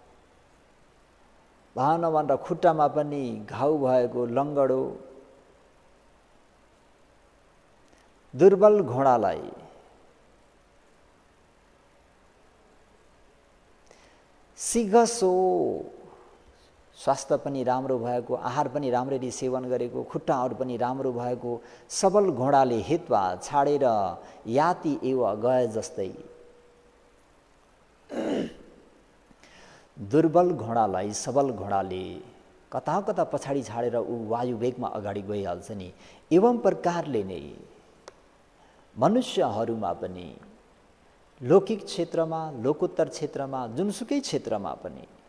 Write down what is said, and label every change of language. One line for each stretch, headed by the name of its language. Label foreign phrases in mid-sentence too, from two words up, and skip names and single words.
Nepali: भनेर खुट्टामा पनि घाउ भएको लङ्गडो, दुर्बल घोडालाई सिघसो, स्वास्थ्य पनि राम्रो भएको, आहार पनि राम्ररी सेवन गरेको, खुट्टाहरू पनि राम्रो भएको सबल घोडाले हित्वा छाडेर
Pali: याति एव
Nepali: गए जस्तै दुर्बल घोडालाई सबल घोडाले कता कता पछाडि छाडेर ऊ वायु वेगमा अगाडि गइहाल्छ नि। एवं प्रकारले नै मनुष्यहरूमा पनि लौकिक क्षेत्रमा, लोकोत्तर क्षेत्रमा, जुनसुकै क्षेत्रमा पनि,